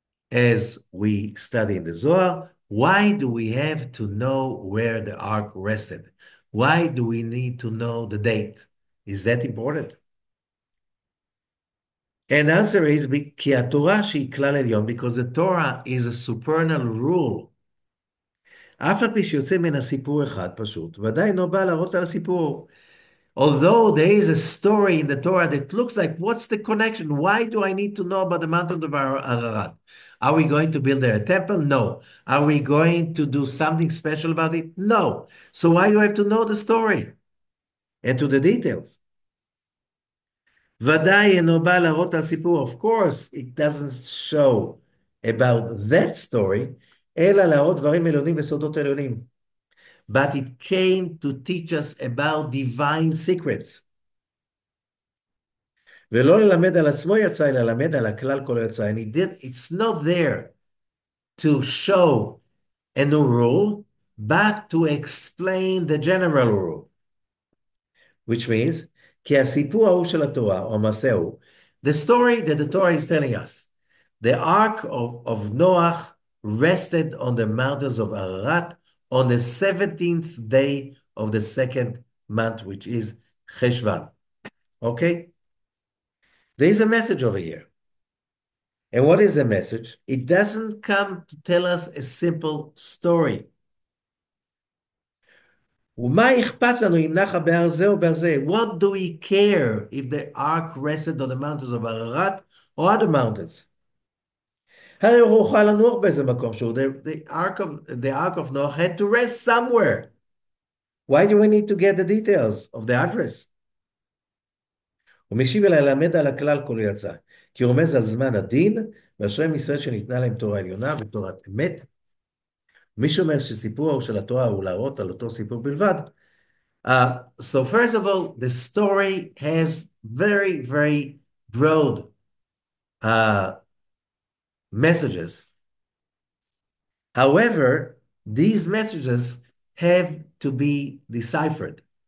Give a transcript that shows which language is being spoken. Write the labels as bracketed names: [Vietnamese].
[English] as we study in the Zohar, why do we have to know where the ark rested? Why do we need to know the date? Is that important? And the answer is [Hebrew] כי התורה שהיא כלל עליון, [English] because the Torah is a supernal rule. [Hebrew] אף על פי שיוצא מן הסיפור אחד פשוט, ודאי אינו בא להראות על הסיפור. [English] Although there is a story in the Torah that looks like, what's the connection? Why do I need to know about the mountain of Ararat? Are we going to build there a temple? No. Are we going to do something special about it? No. So why do I have to know the story and to the details? [Hebrew] ודאי אינו בא להראות על סיפור. [English] Of course, it doesn't show about that story, [Hebrew] אלא להראות דברים עליונים וסודות עליונים. [English] But it came to teach us about divine secrets. [Hebrew] ולא ללמד על עצמו יצא, אלא ללמד על הכלל כולו יצא. [English] And it's not there to show a new rule, but to explain the general rule. Which means, [Hebrew] כי הסיפור ההוא של התורה, או המעשה ההוא, [English] the story that the Torah is telling us, the ark of Noah rested on the mountains of Ararat on the 17th day of the second month, which is Cheshvan. Okay? There is a message over here. And what is the message? It doesn't come to tell us a simple story. [Hebrew] ומה אכפת לנו אם נחה בהר זה או בהר זה? [English] What do we care if the ark rested on the mountains of Ararat or other mountains? [Hebrew] הרי הוא אוכל לנוח באיזה מקום שהוא. [English] The ark of Noah had to rest somewhere. Why do we need to get the details of the address? [Hebrew] הוא משיב אליי ללמד על הכלל כולו יצא. כי הוא רומז על זמן הדין, ואשרי עם ישראל שניתנה להם תורה עליונה ותורת אמת. מי שאומר שסיפור ההוא של התורה הוא להראות על אותו סיפור בלבד. [English] So first of all, the story has very, very broad messages. However, these messages have to be deciphered.